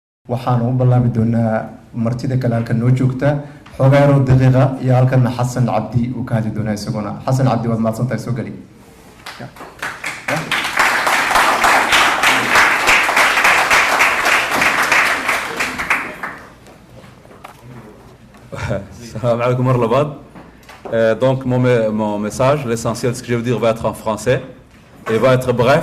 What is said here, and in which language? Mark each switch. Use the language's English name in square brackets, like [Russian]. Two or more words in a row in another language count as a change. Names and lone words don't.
[Somali] waxaan u bilaami doonaa martida kale halkan noo joogta xogaaro daqiiqa iyo halkan xasan cabdi uu ka hadli doonaa isaguna xasan cabdi waad mahadsantahay soo gali [Arabic] Salam alaikum marlabad. [French] Donc mon message, l'essentiel de ce que je veux dire va être en français et va être bref.